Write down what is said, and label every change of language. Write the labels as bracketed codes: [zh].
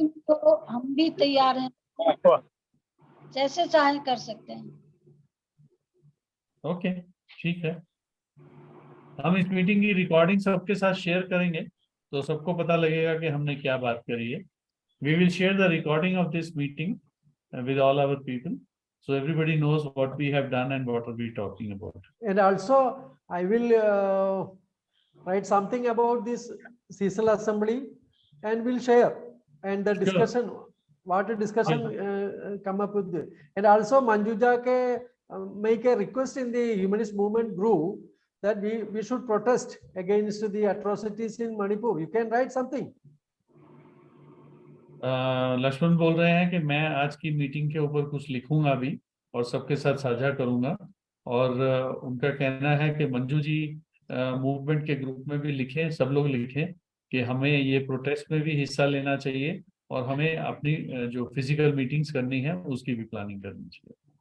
[hi] तो हम भी तैयार हैं, जैसे चाहे कर सकते हैं. ओके, ठीक है. हम इस मीटिंग की रिकॉर्डिंग सबके साथ शेयर करेंगे तो सबको पता लगेगा कि हमने क्या बात करी है. [en] We will share the recording of this meeting with all our people, so everybody knows what we have done and what are we talking about. And also, I will write something about this seasonal assembly, and we'll share and the discussion. What a discussion come up with. And also, Manjuja make a request in the humanist movement group that we should protest against the atrocities in Manipur. You can write something. [hi] Lakshman बोल रहे हैं कि मैं आज की meeting के ऊपर कुछ लिखूंगा भी और सबके साथ साझा करूंगा और उनका कहना है कि मंजू जी मूवमेंट के ग्रुप में भी लिखें, सब लोग लिखें कि हमें ये प्रोटेस्ट में भी हिस्सा लेना चाहिए और हमें अपनी जो फिजिकल मीटिंग्स करनी है उसकी भी प्लानिंग करनी चाहिए।